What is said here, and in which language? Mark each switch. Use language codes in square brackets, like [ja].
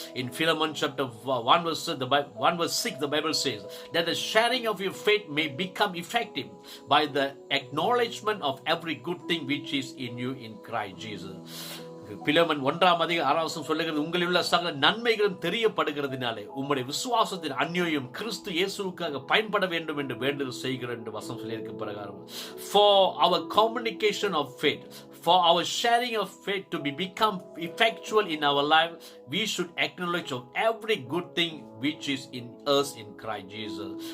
[en] In Philemon chapter 1:6 the Bible says that the sharing of your faith may become effective by the acknowledgement of every good thing which is in you in Christ Jesus. [ta] பிலமன் 1:6 சொல்லுகிறது, உங்களில் உள்ள சகல நன்மைகளும் தெரியப்படுகிறதுனாலே உம்முடைய விசுவாசத்தின் அந்யோன்யம் கிறிஸ்து இயேசுவுக்காக பயன்பட வேண்டும் என்று வேண்டுதல் செய்கிறேன் என்று வசனம் சொல்லியிருக்க பிரகாரம். [en] For our communication of faith, for our sharing of faith to become effectual in our life, we should acknowledge of every good thing which is in us in Christ Jesus.